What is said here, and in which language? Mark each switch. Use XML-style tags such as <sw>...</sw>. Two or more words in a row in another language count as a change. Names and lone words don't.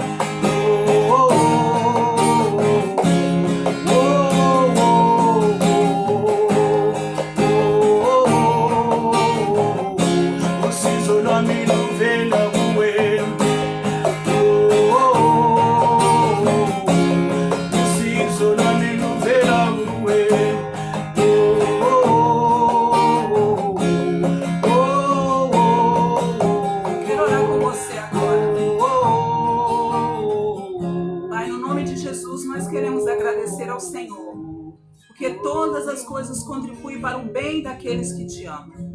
<zu>Usizo lwami luvela kuwe, usizo lwami luvela kuwe.</zu> <pt>Quero orar com você agora. Pai, no nome de Jesus, nós queremos agradecer ao Senhor, porque todas as coisas contribuem para o bem daqueles que te amam.</pt>